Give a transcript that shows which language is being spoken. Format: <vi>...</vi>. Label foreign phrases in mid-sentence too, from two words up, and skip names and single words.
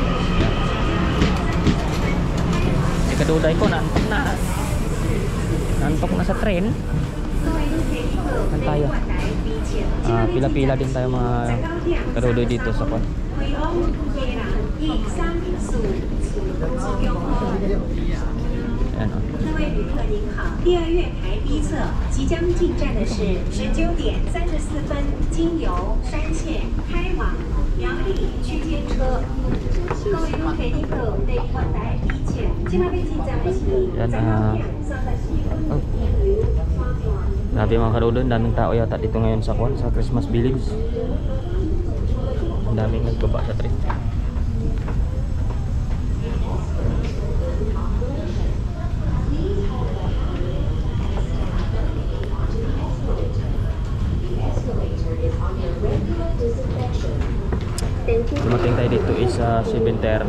<tl>Si Kaduday ko nantok na. Nantok na sa train. Saan tayo? Pila-pila din tayo mga Kaduday dito sa kon. Ayan,</tl> <zh>各位旅客您好，第二月台 B 侧即将进站的是19点34分经由山线开往苗栗区间车。各位旅客您好，第二台 B 侧即將進站的是</zh> <tl>Grabe mga kaduday, daming tao yata dito ngayon sa kon, sa Christmas Village. Ang daming nagbaba sa train. Dumating tayo dito is 7:30.</tl>